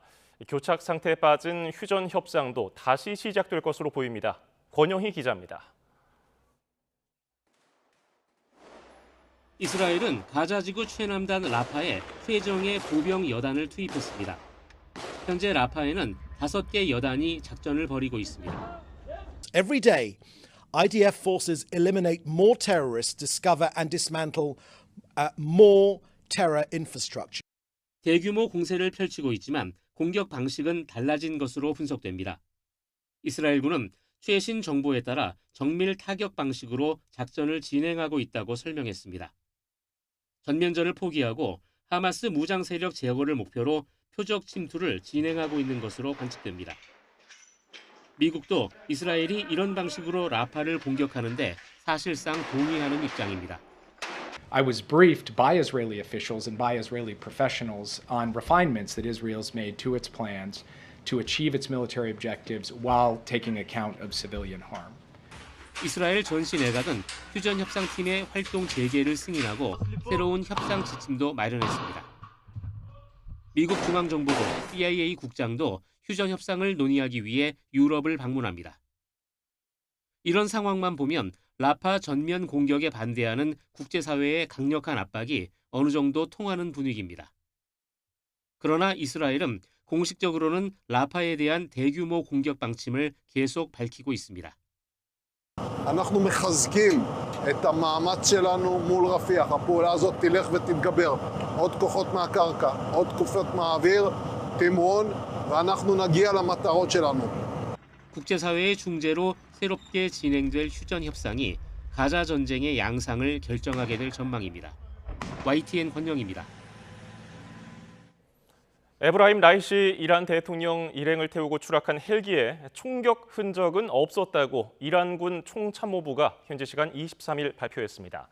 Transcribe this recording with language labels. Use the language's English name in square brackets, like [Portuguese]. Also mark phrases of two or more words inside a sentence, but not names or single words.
[Korean] 교착 상태에 빠진 휴전 협상도 다시 시작될 것으로 보입니다. 권영희 기자입니다. 이스라엘은 가자지구 최남단 라파에 최정예 보병 여단을 투입했습니다. 현재 라파에는 5개 여단이 작전을 벌이고 있습니다. [English] Every day, IDF forces eliminate more terrorists, discover and dismantle more terror infrastructure. [Korean] 대규모 공세를 펼치고 있지만 공격 방식은 달라진 것으로 분석됩니다. 이스라엘군은 최신 정보에 따라 정밀 타격 방식으로 작전을 진행하고 있다고 설명했습니다. 전면전을 포기하고 하마스 무장 세력 제거를 목표로 표적 침투를 진행하고 있는 것으로 관측됩니다. 미국도 이스라엘이 이런 방식으로 라파를 공격하는데 사실상 동의하는 입장입니다. [English] I was briefed by Israeli officials and by Israeli professionals on refinements that Israel's made to its plans to achieve its military objectives while taking account of civilian harm. [Korean] 이스라엘 전시 내각은 휴전 협상팀의 활동 재개를 승인하고 새로운 협상 지침도 마련했습니다. 미국 중앙정보국 CIA 국장도 휴전 협상을 논의하기 위해 유럽을 방문합니다. 이런 상황만 보면 라파 전면 공격에 반대하는 국제사회의 강력한 압박이 어느 정도 통하는 분위기입니다. 그러나 이스라엘은 공식적으로는 라파에 대한 대규모 공격 방침을 계속 밝히고 있습니다. [Hebrew] אנחנו מחזקים את המאמץ שלנו מול רפיח. הפעולה הזאת תלך ותתגבר. עוד כוחות מהקרקע, עוד כוחות מהאוויר, תמרון, ואנחנו נגיע למטרות שלנו. [Korean] 국제사회의 중재로 새롭게 진행될 휴전 협상이 가자 전쟁의 양상을 결정하게 될 전망입니다. YTN 권영입니다. 에브라임 라이시 이란 대통령 일행을 태우고 추락한 헬기에 총격 흔적은 없었다고 이란군 총참모부가 현지 시간 23일 발표했습니다.